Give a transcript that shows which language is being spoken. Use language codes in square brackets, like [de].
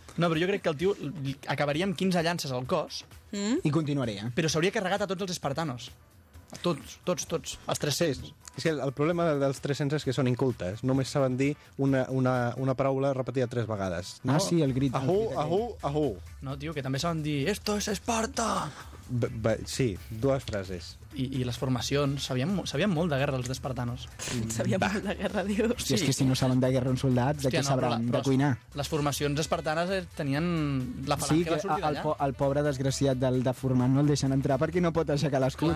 [ca] No, però jo crec que el tio acabaria amb 15 llances al cos. Mm? I continuaria. Però s'hauria carregat a tots els espartanos. Tots, els 300. És que el problema dels 300 és que són incultes. Només saben dir una paraula repetida tres vegades. No? Ah, sí, el grit. Ahú, ahú, ahú. No, tio, que també saben dir [es] esto es Esparta. [ca] Sí, dues frases. I les formacions, sabien molt de guerra els d'espartanos. Sabien molt de guerra, dius. Hòstia, sí. És que si no saben de guerra uns soldats, de què no, sabran de cuinar? Les formacions espartanes tenien la falange que va sortir d'allà. Sí, el pobre desgraciat del deformat no el deixen entrar perquè no pot aixecar l'escut.